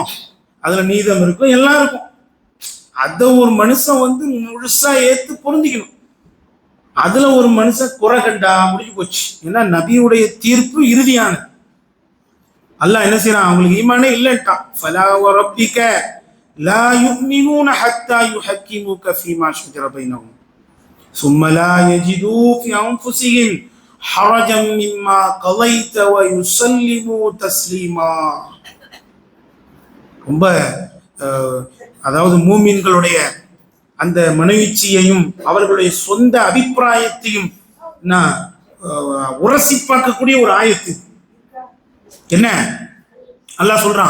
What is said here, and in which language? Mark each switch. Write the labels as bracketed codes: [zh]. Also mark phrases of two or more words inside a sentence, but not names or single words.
[ta] அதுல நீதம் இருக்கும், எல்லாம் இருக்கும். அத ஒரு மனுஷன் வந்து முழுசா ஏத்து பொருந்திக்கணும். அதுல ஒரு மனுஷன் குறை கண்டா முடிஞ்சு போச்சு. ஏன்னா நபியுடைய தீர்ப்பு இறுதியானது. அல்லாஹ் என்ன செய்யறான்? அவங்களுக்கு ஈமானே இல்லைன்ட்டான். [ar] فلا وربك لا يؤمنون حتى يحكموك فيما شجر بينهم ثم لا يجدوا في انفسهم حرجا مما قضيت ويسلموا تسليما. [ta] ரொம்ப அதாவது மூமின்களுடைய அந்த மனவீழ்ச்சியையும் அவர்களுடைய சொந்த அபிப்பிராயத்தையும் நான் உரசி பார்க்கக்கூடிய ஒரு ஆயத்து. என்ன அல்லாஹ் சொல்றான்?